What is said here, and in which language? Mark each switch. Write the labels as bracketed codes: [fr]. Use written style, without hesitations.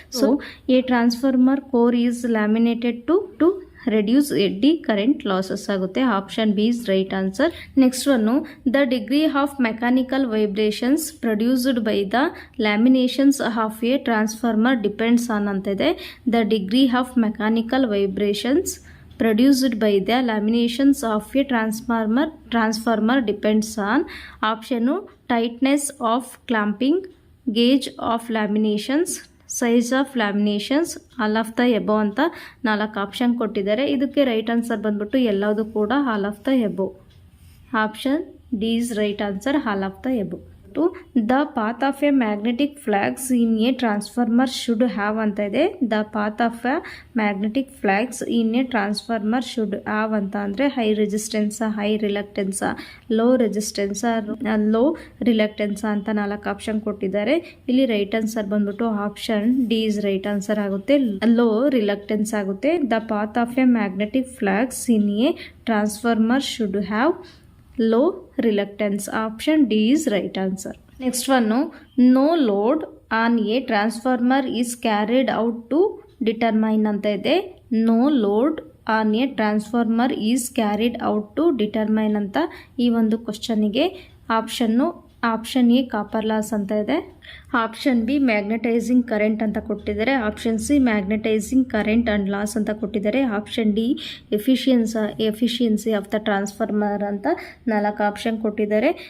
[en] so a transformer core is laminated to reduce eddy current losses [kn] ಆಗುತ್ತೆ. [en] Option B is right answer. Next one, the degree of mechanical vibrations produced by the laminations of a transformer depends on [kn] ಅಂತ ಇದೆ. [en] the degree of mechanical vibrations produced by the laminations of a transformer depends on option tightness of clamping, gauge of laminations, size of laminations, all of the above [kn] ಅಂತ 4 option ಕೊಟ್ಟಿದ್ದಾರೆ. ಇದಕ್ಕೆ right answer ಬಂದ್ಬಿಟ್ಟು ಎಲ್ಲವುದು ಕೂಡ [en] All of the above. Option D is right answer, all of the above. The path of a magnetic flux in a transformer should have [kn] ಅಂತ ಇದೆ. [en] the path of a magnetic flux in a transformer should have [kn] ಅಂತ ಅಂದರೆ [en] high resistance, high reluctance, low resistance, low reluctance [kn] ಅಂತ 4 option ಕೊಟ್ಟಿದ್ದಾರೆ. ಇಲ್ಲಿ right answer ಬಂದ್ಬಿಟ್ಟು [en] option D is right answer [kn] ಆಗುತ್ತೆ, [en] Low reluctance ಆಗುತ್ತೆ. The path of a magnetic flux in a transformer should have low reluctance. Option D is right answer. Next one, no load on a transformer is carried out to determine [kn] anta ide. [en] No load on a transformer is carried out to determine [kn] anta ee ಒಂದು question ಗೆ option A copper loss ಅಂತ ಇದೆ, option B magnetising current ಅಂತ ಕೊಟ್ಟಿದ್ದಾರೆ, option C [en] magnetizing current and loss [kn] ಅಂತ ಕೊಟ್ಟಿದ್ದಾರೆ, option D [en] efficiency of the transformer [kn] ಅಂತ 4 option ಕೊಟ್ಟಿದ್ದಾರೆ.